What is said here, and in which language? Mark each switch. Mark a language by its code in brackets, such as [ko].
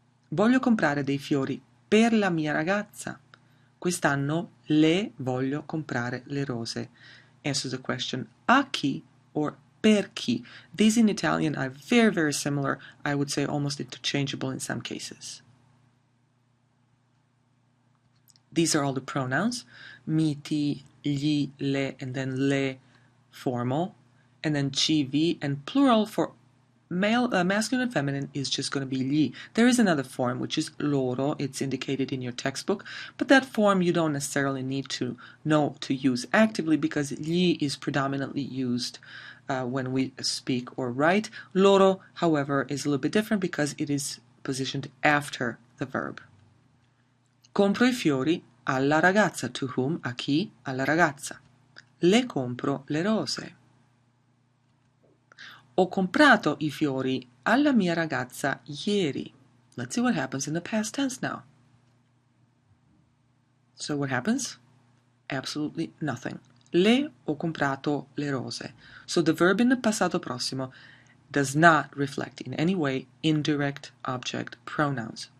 [it] Voglio comprare dei fiori per la mia ragazza. Quest'anno le voglio comprare le rose. [en] Answers the question a chi or per chi. These in Italian are very, very similar. I would say almost interchangeable in some cases. These are all the pronouns. Mi, ti, gli, le, and then le formal. And then ci, vi, and plural for masculine and feminine is just going to be gli. There is another form, which is loro. It's indicated in your textbook, but that form you don't necessarily need to know to use actively because gli is predominantly used when we speak or write. Loro, however, is a little bit different because it is positioned after the verb. [it] Compro I fiori alla ragazza. [en] To whom? [it] A chi? Alla ragazza. Le compro le rose. Ho comprato I fiori alla mia ragazza ieri. [en] Let's see what happens in the past tense now. So what happens? Absolutely nothing. [it] Le ho comprato le rose. [en] So the verb in the passato prossimo does not reflect in any way indirect object pronouns.